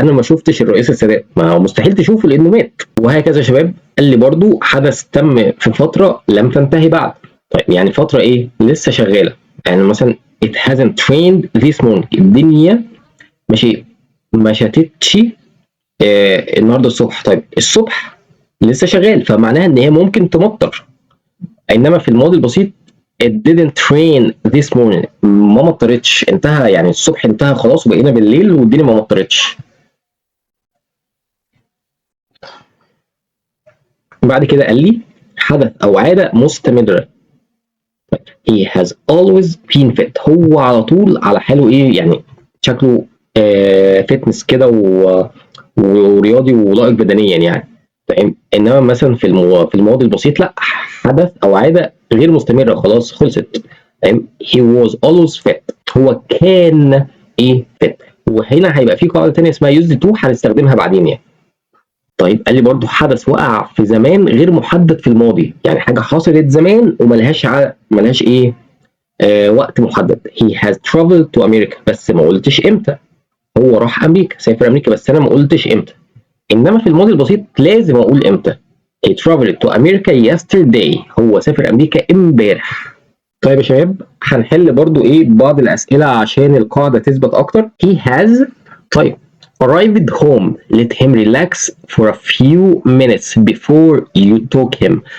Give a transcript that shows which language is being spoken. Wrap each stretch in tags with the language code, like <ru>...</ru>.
<ar>انا ما شفتش الرئيس السادات، ما هو مستحيل تشوفه لانه مات. وهكذا يا شباب. قال لي برضو حدث تم في فتره لم تنتهي بعد. طيب يعني فتره ايه لسه شغاله. يعني مثلا</ar> <en>it hasn't trained this morning.</en> <ar>الدنيا ماشي ما شتتش النهارده الصبح. طيب الصبح لسه شغال، فمعناها ان هي ممكن تمطر. انما في الماضي البسيط</ar> <en>it didn't rain this morning.</en> <ar>ما مطرتش، انتهى يعني الصبح انتهى خلاص وبقينا بالليل والدنيا ما مطرتش. بعد كده قال لي حدث او عاده مستمره.</ar> <en>he has always been fit.</en> <ar>هو على طول على حاله ايه يعني شكله فتنس كده ورياضي ولائق بدنيا يعني. فاهم. انما مثلا في الماضي البسيط لا، حدث او عاده غير مستمره خلاص خلصت. فاهم.</ar> <en>he was always fit.</en> <ar>هو كان ايه fit. وهنا هيبقى في قاعده ثانيه اسمها used to هنستخدمها بعدين يعني. طيب قال لي برضو حدث وقع في زمان غير محدد في الماضي، يعني حاجه حصلت زمان ملهاش ايه وقت محدد.</ar> <en>he has traveled to America.</en> <ar>بس ما قلتش امتى. هو راح امريكا، سافر امريكا، بس انا ما قلتش امتى. انما في الماضي البسيط لازم اقول امتى.</ar> <en>he traveled to America yesterday.</en> <ar>هو سافر امريكا امبارح. طيب يا شباب هنحل برضو ايه بعض الاسئله عشان القاعده تثبت اكتر.</ar> <en>he has طيب arrived home. let him relax for a few minutes before you took him.</en>